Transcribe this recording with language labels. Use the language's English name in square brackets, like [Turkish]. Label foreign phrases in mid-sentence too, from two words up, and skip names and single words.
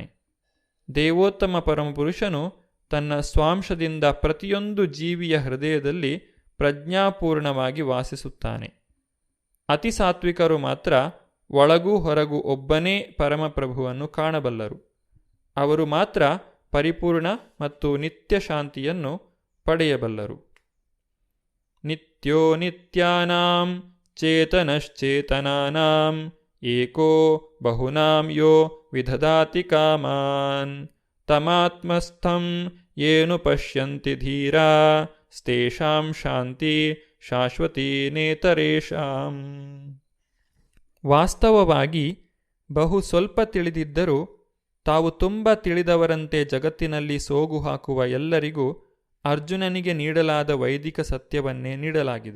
[Kannada] ದೇವೋತ್ತಮ ಪರಮಪುರುಷನು ತನ್ನ ಸ್ವಾಂಶದಿಂದ ಪ್ರತಿಯೊಂದು ಜೀವಿಯ ಹೃದಯದಲ್ಲಿ ಪ್ರಜ್ಞಾಪೂರ್ಣವಾಗಿ ವಾಸಿಸುತ್ತಾನೆ. ಅತಿ ಸಾತ್ವಿಕರು ಮಾತ್ರ ಒಳಗೂ ಹೊರಗೂ ಒಬ್ಬನೇ ಪರಮಪ್ರಭುವನ್ನು ಕಾಣಬಲ್ಲರು. ಅವರು ಮಾತ್ರ ಪರಿಪೂರ್ಣ ಮತ್ತು ನಿತ್ಯ ಶಾಂತಿಯನ್ನು ಪಡೆಯಬಲ್ಲರು. [Sanskrit] ನಿತ್ಯೋ ನಿತ್ಯಾನಾಂ ಚೇತನಶ್ಚೇತನಾನಾಂ ಏಕೋ ಬಹುನಾಂ ಯೋ ವಿದಧಾತಿ ಕಾಮಾನ್ ತಮಾತ್ಮಸ್ಥಂ ಯೇನು ಪಶ್ಯಂತಿ ಧೀರಾ ಸ್ಥೇಷಾಂ ಶಾಂತಿ ಶಾಶ್ವತೀ ನೇತರೇಷಾಂ. [Kannada] ವಾಸ್ತವವಾಗಿ ಬಹು ಸ್ವಲ್ಪ ತಿಳಿದಿದ್ದರೂ ತಾವು ತುಂಬ ತಿಳಿದವರಂತೆ ಜಗತ್ತಿನಲ್ಲಿ ಸೋಗು ಹಾಕುವ ಎಲ್ಲರಿಗೂ ಅರ್ಜುನನಿಗೆ ನೀಡಲಾದ ವೈದಿಕ ಸತ್ಯವನ್ನೇ ನೀಡಲಾಗಿದೆ.